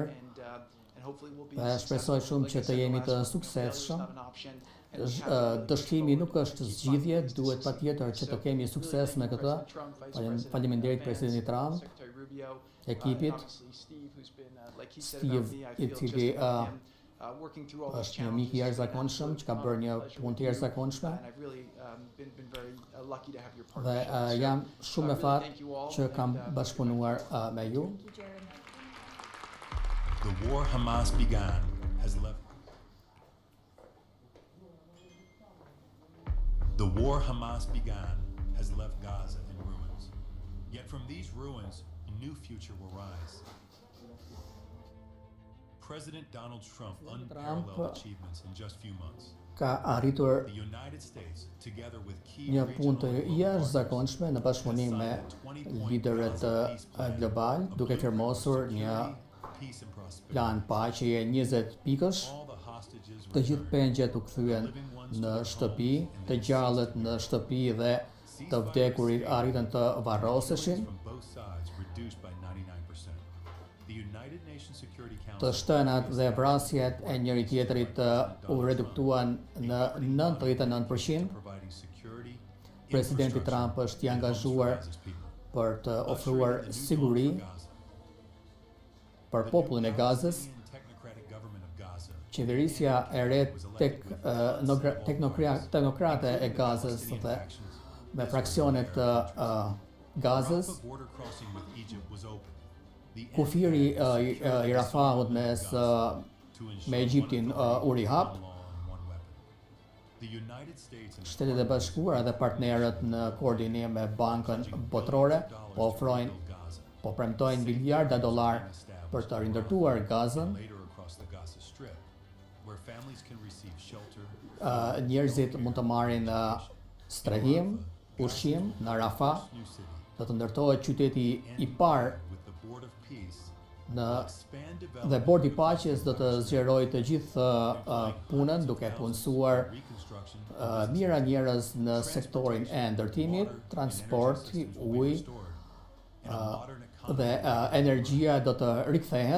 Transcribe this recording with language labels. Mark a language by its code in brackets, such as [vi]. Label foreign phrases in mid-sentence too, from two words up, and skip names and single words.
[sq] Dhe shpresoj shumë që të jemi të suksesshëm. Dështimi nuk është zgjidhje, duhet patjetër që të kemi sukses me këtë. Faleminderit presidentit Trump, ekipit, Steve, i cili [en] working through all these [sq] Është një mik i [en] challenges. [sq] jashtëzakonshëm që ka bërë një punë të jashtëzakonshme. [en] And I've really been very lucky to have your [sq] Dhe [en] partnership. [sq] jam shumë e [en] really [sq] fat [en] thank you all, [sq] që kam [en] and, [sq] bashkëpunuar me ju. [en] The war Hamas began has left. The war Hamas began has left Gaza in ruins. Yet from these ruins, a new future will rise. President Donald Trump unparalleled achievements in just few months. [sq] Ka arritur [en] The United States, together with key [sq] një punë të [en] regional [sq] jashtëzakonshme në bashkëpunim me liderët global, duke firmosur një [en] peace and prosperity. [sq] plan paqeje 20 pikësh. Të gjithë pengjet u kthyen në shtëpi, të gjallët në shtëpi dhe të vdekurit arritën të varroseshin. [en] From both sides reduced by 99%. The United Nations Security [sq] Të [en] Council [sq] shtënat dhe vrasjet e njëri tjetrit u reduktuan në 99%. [en] providing security. [sq] Presidenti Trump është i angazhuar për të ofruar siguri për popullin e Gazës. [en] Technocratic government of Gaza. [sq] Qeverisja e re teknokrate e Gazës dhe me fraksionet të Gazës, [en] Rafah border crossing with Egypt was open. The [sq] kufiri i Rafahut me Egjiptin u rihap. [en] The United States and [sq] Shtetet e Bashkuara dhe partnerët në koordinim me Bankën Botërore po premtojnë miliarda dollar për të rindërtuar Gazën. [en] later across the Gaza Strip, where families can receive shelter. [sq] Njerëzit mund të marrin strehim, ushqim në Rafah, do të ndërtohet qyteti i parë [en] With the Board of Peace, [sq] dhe Bordi i Paqes do të zgjerojë të gjithë punën duke punësuar mira njerëz në sektorin e ndërtimit, transporti, ujë dhe energjia do të rikthehet.